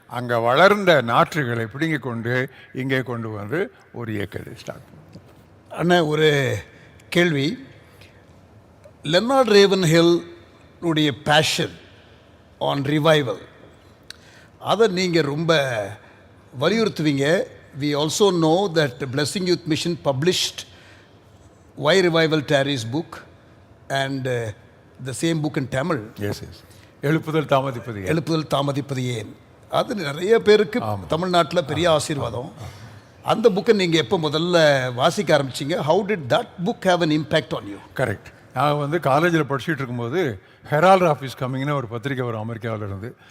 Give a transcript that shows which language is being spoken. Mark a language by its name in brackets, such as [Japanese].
[Tamil] அங்கே வளர்ந்த நாற்றுகளை பிடுங்கி கொண்டு இங்கே கொண்டு வந்து ஒரு இயக்கத்தை ஸ்டார்ட் பண்ணோம். அண்ணா, ஒரு கேள்வி. லெனார்ட் ரேவன்ஹில் உடைய பேஷன் ஆன் ரிவைவல், அதை நீங்கள் ரொம்ப வலியுறுத்துவீங்க. [English] We also know that blessing youth mission published Why Revival Tarries book and the same book in Tamil. [Tamil] Yes. எழுப்புதல் தாமதிப்பது ஏன். அது நிறைய பேருக்கு தமிழ்நாட்டில் பெரிய ஆசீர்வாதம். அந்த புக்கை நீங்கள் எப்போ முதல்ல வாசிக்க ஆரம்பிச்சிங்க? [English] How did that book have an impact on you? [Tamil] Correct. நான் வந்து காலேஜில் படிச்சுட்டு இருக்கும்போது ஹெரால்ட் ஆஃபீஸ் கம்மிங்னு ஒரு பத்திரிக்கை வரும் அமெரிக்காவில் இருந்து.